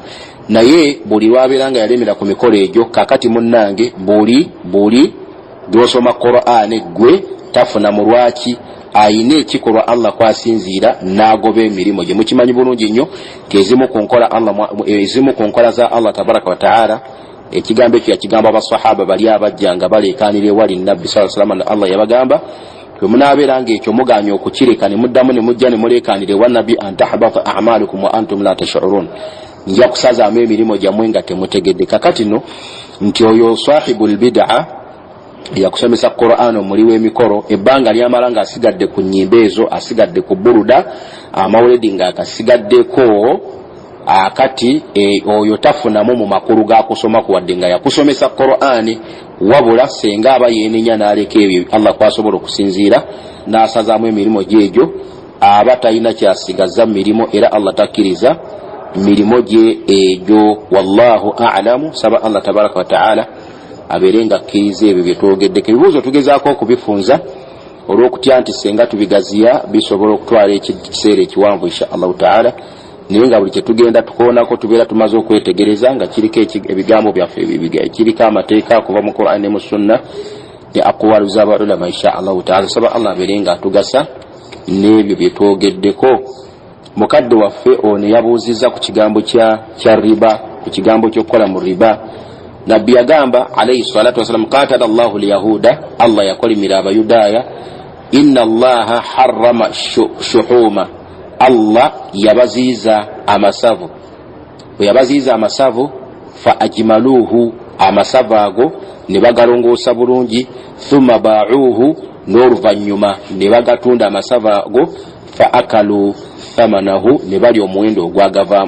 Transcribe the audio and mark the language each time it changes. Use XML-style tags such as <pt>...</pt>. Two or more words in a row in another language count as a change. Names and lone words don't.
<lg>Naye buli lwabeera nga yalemera ku mikolo egyo kakati munnange buli gw'osoma Qur'ani gwe tafuna mu lwaki ayina ekikolwa Allah kwasinziira n'agoba emirimu gye. Mukimanyi bulungi nnyo ezimu ku nkola za Allah</lg> <ar>تبارك وتعالى</ar> <lg>ekigambo ekyo yakigamba abasahaba bali abajjanga baleekaanira ewali Nabbi</lg> <ar>صلى الله عليه وسلم.</ar> <lg>Allah yabagamba bwe munaabeera nga ekyo muganya okukireka ne muddamu ne mujja ne muleekaanira ewa Nabbi</lg> <ar>أن تحبط أعمالكم وأنتم لا تشعرون,</ar> <lg>nja kusazaamu emirimu gyammwe nga temutegedde. Kakati no nti oyo</lg> <ar>صاحب البدعة</ar> <lg>yakusomesa Qur'an omuli w'emikolo ebbanga lyamala nga asigadde ku nnyimbe ezo, asigadde ku buruda amawuledi nga akasigaddeko akati oyo tafunamu mu makulu ga kusoma kuwadde nga yakusomesa Qur'ani wabula senga aba yenenya n'aleka ebyo Allah kwasobola okusinziira n'asazaamu emirimu gyegyo aba talina kyasigaza mirimo era Allah takkiriza mirimo gye egyo.</lg> <ar>والله أعلم.</ar> <lg>Saba Allah</lg> <ar>تبارك وتعالى</ar> <lg>abeere nga akkiriza ebyo bye twogeddeko. Ebibuuzo tugezaako okubifunza olw'okutya nti senga tubigaziya bisobola okutwala ekiseera ekiwanvu</lg> <ar>إن شاء الله تعالى,</ar> <lg>naye nga buli kyetugenda tukoonako tubeera tumaze okwetegereza nga kiriko ebigambo byaffe kiriko amateeka kuva mu Qur'an ne mu Sunna ne aqwalu z'abaulama</lg> <ar>إن شاء الله تعالى.</ar> <lg>Saba Allah abeere nga atugasa n'ebyo bye twogeddeko. Mukadde waffe ono yabuuzizza ku kigambo kya riba, ku kigambo ky'okukola mu riba. Nabbi yagamba</lg> <ar>عليه الصلاة والسلام قاتل الله اليهود,</ar> <lg>Allah yakolimira abayudaaya,</lg> <ar>إن الله حرم شحومها,</ar> <lg>Allah yabaziiza amasavu. Bwe yabaziiza amasavu</lg> <ar>فأجملوه,</ar> <lg>amasavu ago ne bagalongoosa bulungi,</lg> <ar>ثم باعوه,</ar> <lg>n'oluvannyuma ne bagatunda amasavu ago,</lg> <ar>فأكلوا ثمنه,</ar> <lg>ne bali omuwendo ogwagavaamu.</lg>